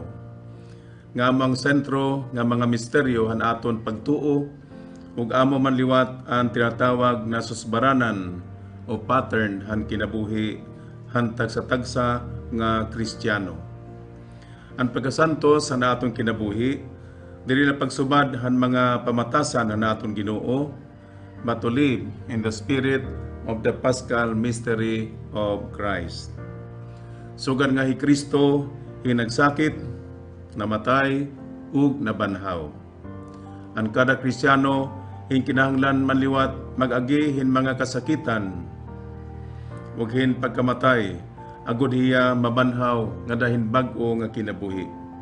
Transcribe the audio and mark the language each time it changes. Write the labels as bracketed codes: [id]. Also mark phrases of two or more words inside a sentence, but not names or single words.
[war] Nga among sentro nga mga misteryo han aton pagtuo, ug amo man liwat ang tinatawag na susbaranan o pattern han kinabuhi han tagsa-tagsa nga Kristiyano. Ang pagkasantos han aton kinabuhi, dili na pagsubad han mga pamatasan han aton Ginoo, [en] but to live in the spirit of the Paschal Mystery of Christ. [war] Sugad nga hi Kristo hinagsakit, namatay, ug nabanhaw. Ang kada Kristiyano kinahanglan manliwat mag-agi hin mga kasakitan, ug hin pagkamatay, agud hiya mabanhaw nga dahin bag-o nga kinabuhi.